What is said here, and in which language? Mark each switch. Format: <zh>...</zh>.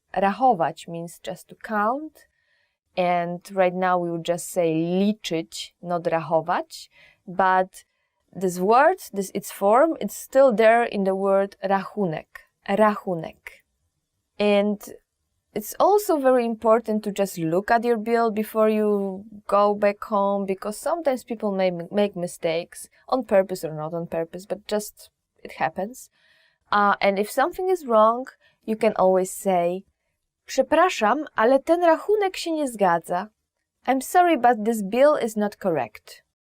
<en>Rachować means just to count, and right now we would just say liczyć, not rachować, but this word, its form, it's still there in the word rachunek, rachunek. And it's also very important to just look at your bill before you go back home, because sometimes people may make mistakes, on purpose or not on purpose, but just it happens. And if something is wrong, you can always say,</en> <pl>przepraszam, ale ten rachunek się nie zgadza.</pl> <en>I'm sorry, but this bill is not correct.</en>